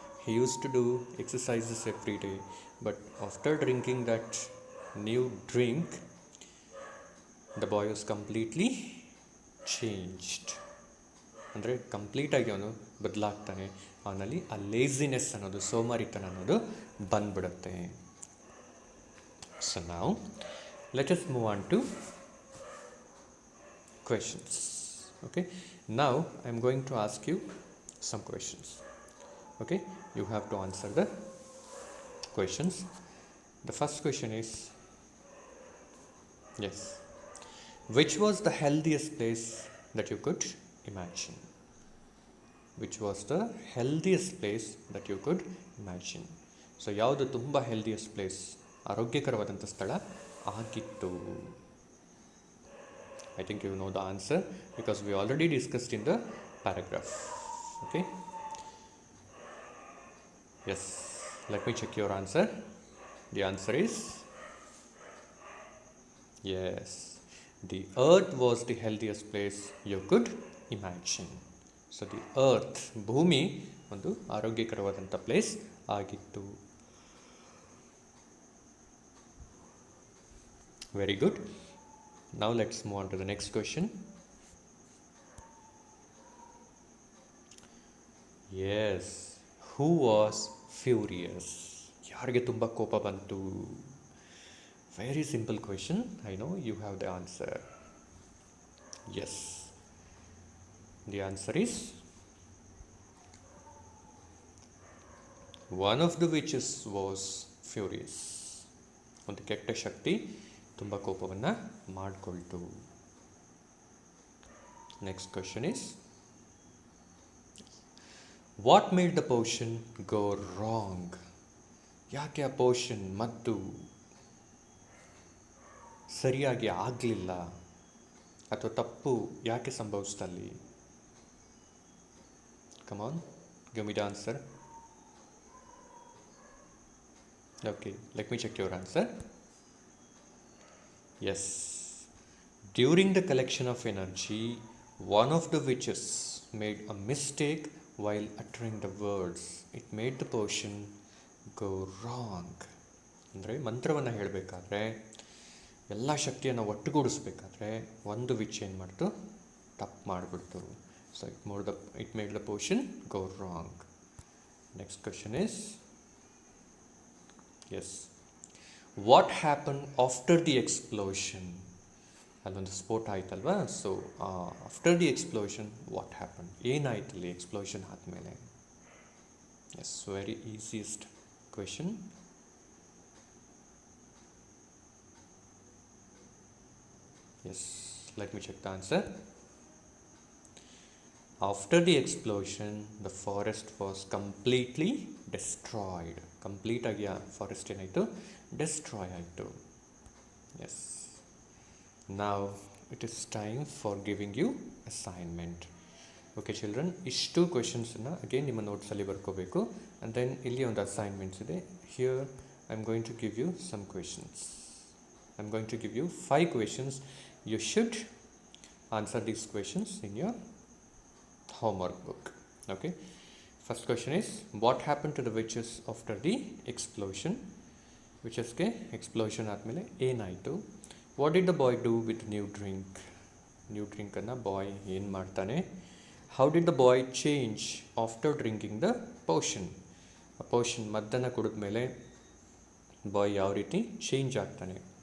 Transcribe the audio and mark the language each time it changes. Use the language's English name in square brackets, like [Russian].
[English] He used to do exercises every day. But after drinking that new drink, the boy was completely changed. [Kannada] ಅಂದರೆ ಕಂಪ್ಲೀಟಾಗಿ ಅವನು ಬದಲಾಗ್ತಾನೆ. ಅವನಲ್ಲಿ ಆ laziness ಅನ್ನೋದು, ಸೋಮಾರಿತನ ಅನ್ನೋದು ಬಂದ್ಬಿಡುತ್ತೆ. [English] So ನಾವು let us move on to questions. Okay, now I am going to ask you some questions. Okay, you have to answer the questions. The first question is, yes, which was the healthiest place that you could imagine? Which was the healthiest place that you could imagine? [Kannada] So ಯಾವುದು ತುಂಬ ಹೆಲ್ದಿಯಸ್ಟ್ place, ಆರೋಗ್ಯಕರವಾದಂಥ ಸ್ಥಳ ಆಗಿತ್ತು? [English] I think you know the answer because we already discussed in the paragraph. Okay, yes, let me check your answer. The answer is yes, the earth was the healthiest place you could imagine. So the earth, [Kannada] ಭೂಮಿ ಒಂದು ಆರೋಗ್ಯಕರವಾದಂಥ place ಆಗಿತ್ತು. [English] Very good. Now let's move on to the next question. Yes, who was furious? [Kannada] ಯಾರಿಗೆ ತುಂಬ ಕೋಪ ಬಂತು? [English] Very simple question. I know you have the answer. Yes, the answer is one of the witches was furious. [Kannada] ಒಂದು ಕೆಟ್ಟ ಶಕ್ತಿ ತುಂಬ ಕೋಪವನ್ನು ಮಾಡಿಕೊಳ್ತು. [English] Next question is, what made the potion go wrong? [Kannada] ಯಾಕೆ ಆ ಪೋಷನ್ ಮದ್ದು ಸರಿಯಾಗಿ ಆಗಲಿಲ್ಲ ಅಥವಾ ತಪ್ಪು ಯಾಕೆ ಸಂಭವಿಸ್ತಲ್ಲಿ? [English] Come on, give me the answer. Okay, let me check your answer. Yes, during the collection of energy, one of the witches made a mistake while uttering the words. It made the potion go wrong. [Kannada] ಅಂದರೆ ಮಂತ್ರವನ್ನು ಹೇಳಬೇಕಾದ್ರೆ, ಎಲ್ಲ ಶಕ್ತಿಯನ್ನು ಒಟ್ಟುಗೂಡಿಸ್ಬೇಕಾದ್ರೆ ಒಂದು which ಏನು ಮಾಡ್ತು, ತಪ್ಪು ಮಾಡಿಬಿಡ್ತು. [English] So it made the potion go wrong. Next question is, yes, what happen after the explosion? [Kannada] ಅಲ್ಲೊಂದು ಸ್ಫೋಟ ಆಯ್ತಲ್ವಾ? [English] So after the explosion what happen? [Kannada] ಏನಾಯ್ತು ಇಲ್ಲಿ ಎಕ್ಸ್ಪ್ಲೋಷನ್ ಆದಮೇಲೆ? [English] Yes, very easiest question. Yes, let me check the answer. After the explosion, the forest was completely destroyed. [Kannada] Complete ಆಗಿ forest ಏನಾಯಿತು, destroy ಆಯಿತು. [English] Yes, now it is time for giving you assignment. [Kannada] Okay children, ಇಷ್ಟು ಕ್ವೆಶನ್ಸನ್ನು again ನಿಮ್ಮ ನೋಟ್ಸಲ್ಲಿ ಬರ್ಕೋಬೇಕು. [English] and then [Kannada] ಇಲ್ಲಿ ಒಂದು assignments ಇದೆ. [English] Here I am going to give you some questions. Okay, let me check the answer. I'm going to give you 5 questions. You should answer these questions in your homework book. Okay. First question is, what happened to the witches after the explosion? [Kannada] ವಿಚಸ್ಗೆ explosion ಆದಮೇಲೆ ಏನಾಯಿತು? [English] what did the boy do with new ಡ್ರಿಂಕನ್ನು [Kannada] ಬಾಯ್ ಏನು ಮಾಡ್ತಾನೆ? [English] How did the boy change after drinking the potion? [Kannada] ಆ ಪೋಷನ್ ಮದ್ದನ್ನು ಕುಡಿದ್ಮೇಲೆ ಬಾಯ್ ಯಾವ ರೀತಿ change ಆಗ್ತಾನೆ?